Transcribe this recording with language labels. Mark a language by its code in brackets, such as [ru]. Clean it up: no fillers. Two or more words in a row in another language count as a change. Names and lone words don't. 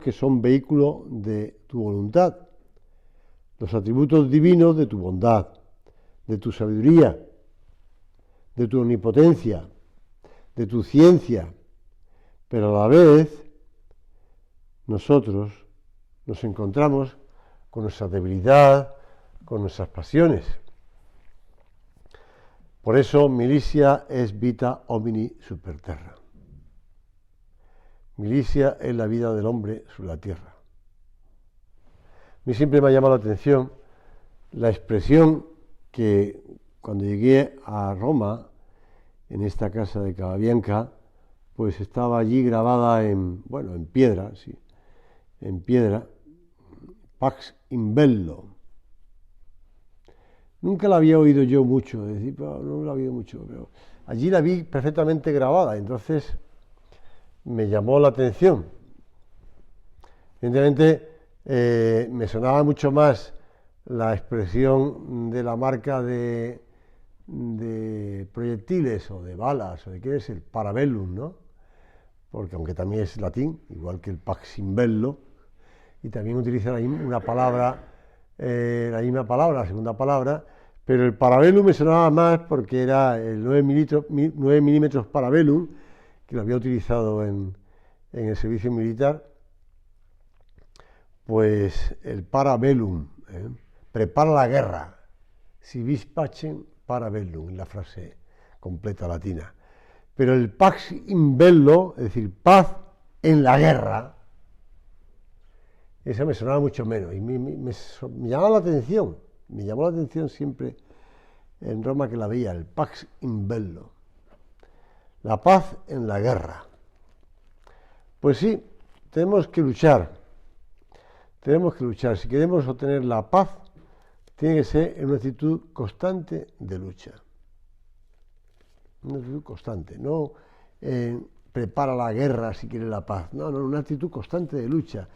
[es] que son vehículo de tu voluntad, los atributos divinos de tu bondad, de tu sabiduría, de tu omnipotencia, de tu ciencia, pero a la vez nosotros nos encontramos con nuestra debilidad, con nuestras pasiones. Por eso, [la] militia es vita homini super terra. [es] Milicia es la vida del hombre sobre la tierra. A mí siempre me ha llamado la atención la expresión que cuando llegué a Roma, en esta casa de Cababianca, pues estaba allí grabada en piedra, sí, en piedra, [la] Pax in bello. [es] Nunca la había oído yo mucho, no la había oído mucho, pero allí la vi perfectamente grabada, entonces me llamó la atención. Evidentemente me sonaba mucho más la expresión de la marca de proyectiles o de balas o de qué es el parabellum, ¿no? Porque aunque también es latín, igual que el [la] pax in bello, [es] y también utiliza una palabra, la misma palabra, la segunda palabra, pero el parabellum me sonaba más porque era el 9 milímetros parabellum, que lo había utilizado en el servicio militar, pues el parabellum, prepara la guerra, [la] si vis pacem parabellum, [es] la frase completa latina. Pero el [la] pax in bello, [es] es decir, paz en la guerra, esa me sonaba mucho menos y me llamaba la atención siempre en Roma que la veía, el [la] pax in bello, [es] la paz en la guerra. Pues sí, tenemos que luchar, si queremos obtener la paz, tiene que ser en una actitud constante de lucha. Una actitud constante, no prepara la guerra si quiere la paz, no, una actitud constante de lucha.